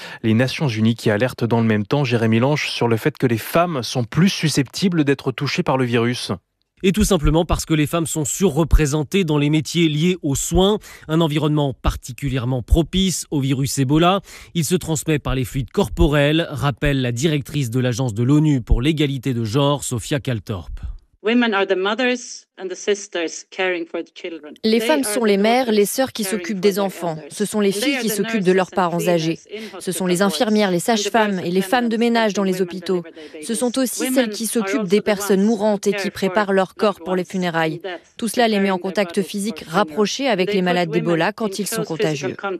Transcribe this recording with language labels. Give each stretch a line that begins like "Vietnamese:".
French: Les Nations Unies qui alertent dans le même temps, Jérémy Lange, sur le fait que les femmes sont plus susceptibles d'être touchées par le virus. Et tout simplement parce que les femmes sont surreprésentées dans les métiers liés aux soins, un environnement particulièrement propice au virus Ebola. Il se transmet par les fluides corporels, rappelle la directrice de l'agence de l'ONU pour l'égalité de genre, Sophia Kaltorp.
English: Women are the mothers and the sisters caring for the children.
French: Les femmes sont les mères, les sœurs qui s'occupent des enfants. Ce sont les filles qui s'occupent de leurs parents âgés. Ce sont les infirmières, les sages-femmes et les femmes de ménage dans les hôpitaux. Ce sont aussi celles qui s'occupent des personnes mourantes et qui préparent leur corps pour les funérailles. Tout cela les met en contact physique rapproché avec les malades d'Ebola quand ils sont contagieux.